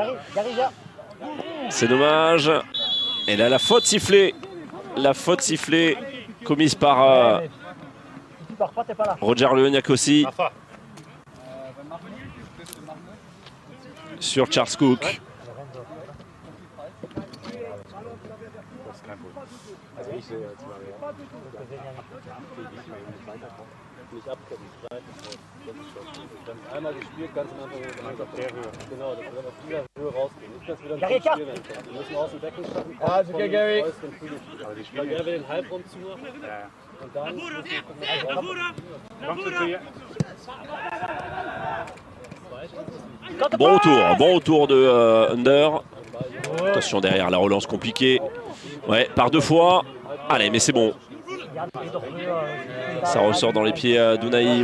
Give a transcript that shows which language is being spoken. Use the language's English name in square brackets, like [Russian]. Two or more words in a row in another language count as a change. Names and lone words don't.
[French] C'est dommage. Et là, la faute sifflée commise par Roger Le Niakosi sur Charles Cook. [German] Einmal gespielt, ganz am Anfang auf der Höhe. Genau, das wird auf dieser Höhe rausgehen. Nicht, dass wir das spielen. Wir müssen aus dem Becken schaffen. Also, okay, Gary. Er will den Halbraum zumachen. Und dann [French] Bon retour de Under. Attention derrière, la relance compliquée. Ouais, par deux fois. Allez, mais c'est bon. Ça ressort dans les pieds d'Ounahi.